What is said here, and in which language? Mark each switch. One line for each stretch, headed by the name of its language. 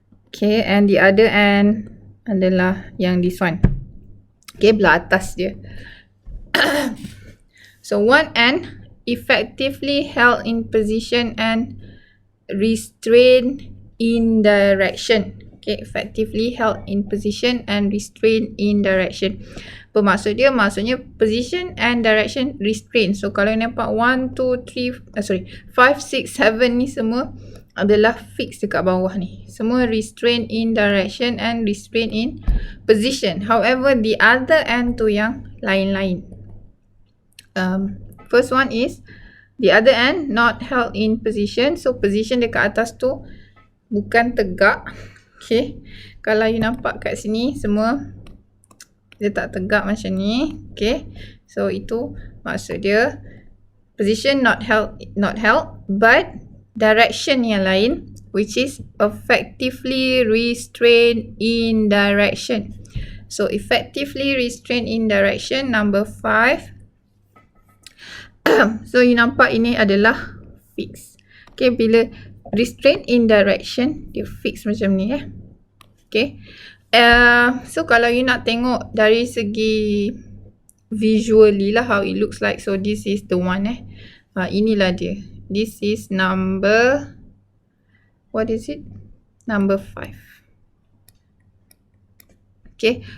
English: Okay, and the other end
Malay: adalah yang
English: this one.
Malay: Okay, belah atas dia.
English: So one end effectively held in position and restrained in direction. Okay, effectively held in position and restrained in direction.
Malay: Bermaksud dia, maksudnya
English: position and direction restrain.
Malay: So kalau nampak 1, 2, 3, 5, 6, 7 ni semua adalah fix dekat bawah ni.
English: Semua restrain in direction and restrain in position. However, the other end
Malay: tu yang lain-lain.
English: First one is the other end not held in position.
Malay: So position dekat atas tu bukan tegak. Okay, kalau you nampak kat sini semua dia tak tegak macam ni.
English: Okay, so
Malay: itu maksud dia
English: position not held, but direction
Malay: yang lain,
English: which is effectively restrained in direction. So effectively restrained in direction, number 5.
Malay: So you nampak ini adalah fix. Okay, bila
English: restrain in direction,
Malay: dia fix macam ni
English: okay. So
Malay: kalau you nak tengok dari segi
English: visually lah how it looks like, so this is the one
Malay: inilah dia,
English: this is number, what is it, number 5 okay.